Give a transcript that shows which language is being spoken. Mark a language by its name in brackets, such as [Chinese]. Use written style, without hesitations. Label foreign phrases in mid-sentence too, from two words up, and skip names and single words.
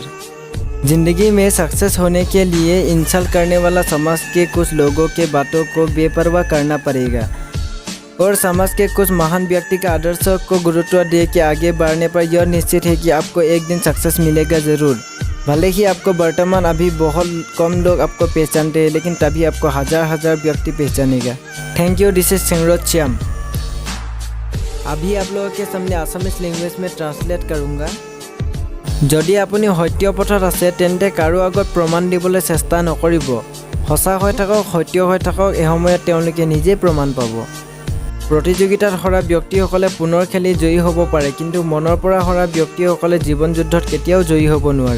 [Hindi] जिंदगी में सक्सेस होने के लिए इंसल्ट करने वाला समाज के कुछ लोगों के बातों को बेपरवाह करना पड़ेगा और समाज के कुछ महान व्यक्ति के आदर्शों को गुरुत्व दे के आगे बढ़ने पर यह निश्चित है कि आपको एक दिन सक्सेस मिलेगा ज़रूर। भले ही आपको वर्तमान अभी बहुत कम लोग आपको पहचानते हैं, लेकिन तभी आपको हजार व्यक्ति पहचानेगा। [English] Thank you, this is [Hindi] संरोज श्याम। अभी आप लोगों के सामने [English] Assamese language [Hindi] में ट्रांसलेट करूँगा। [Assamese] যদি আপুনি সত্য পথত আছে তেন্তে কাৰো আগত প্ৰমাণ দিবলৈ চেষ্টা নকৰিব। সঁচা হৈ থাকক, সত্য হৈ থাকক, এই সময়ত তেওঁলোকে নিজে প্ৰমাণ পাব। প্ৰতিযোগিতাত হৰা ব্যক্তিসকলে পুনৰ খেলি জয়ী হ'ব পাৰে, কিন্তু মনৰ পৰা হৰা ব্যক্তিসকলে জীৱন যুদ্ধত কেতিয়াও জয়ী হ'ব নোৱাৰে।